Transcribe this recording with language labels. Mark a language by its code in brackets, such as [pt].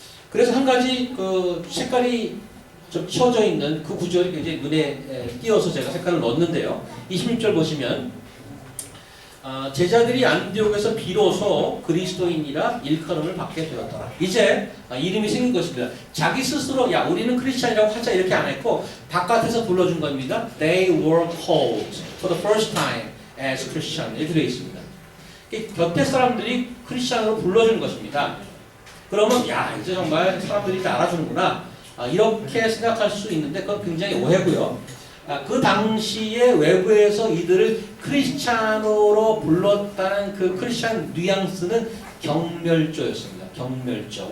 [ko] 그래서 한 가지 색깔이 좀 치워져 있는 그 구절이 굉장히 눈에 띄어서 제가 색깔을 넣었는데요. 26절 보시면 제자들이 안디옥에서 비로소 그리스도인이라 일컬음을 받게 되었더라. 이제 이름이 생긴 것입니다. 자기 스스로 야 우리는 크리스찬이라고 하자 이렇게 안 했고 바깥에서 불러준 겁니다. [en] They were called for the first time as Christian [ko] 이렇게 되어 있습니다. 곁에 사람들이 크리스찬으로 불러준 것입니다. 그러면 야 이제 정말 사람들이 다 알아주는구나 이렇게 생각할 수 있는데 그건 굉장히 오해고요. 그 당시에 외부에서 이들을 크리스찬으로 불렀다는 그 크리스찬 뉘앙스는 경멸조였습니다. 경멸조.